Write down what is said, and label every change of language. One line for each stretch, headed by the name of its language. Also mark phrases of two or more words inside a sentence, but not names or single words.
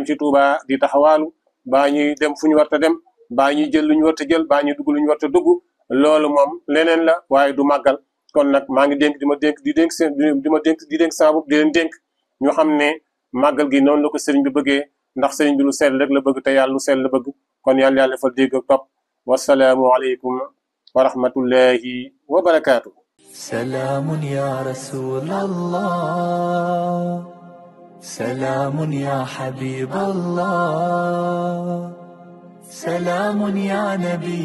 Wolof: ci Touba di taxawaalu baa ñuy dem fu ñu war a dem baa ñuy jël lu ñu war a jël baa ñuy dugg lu ñu war a dugg loolu moom leneen la waaye du màggal kon nag maa ngi dénk di ma dénk di dénk seen di ma dénk di dénk saa bopp di leen dénk ñu xam ne màggal gi noonu la ko sëriñ bi bëggee ndax sëriñ bi lu sell rek la bëgg te yàlla lu sell la bëgg kon yàlla yàlla defal dégg ak topp
Arabic: والسلام عليكم ورحمة الله وبركاته. سلام يا رسول الله سلام يا حبيب الله سلام يا نبي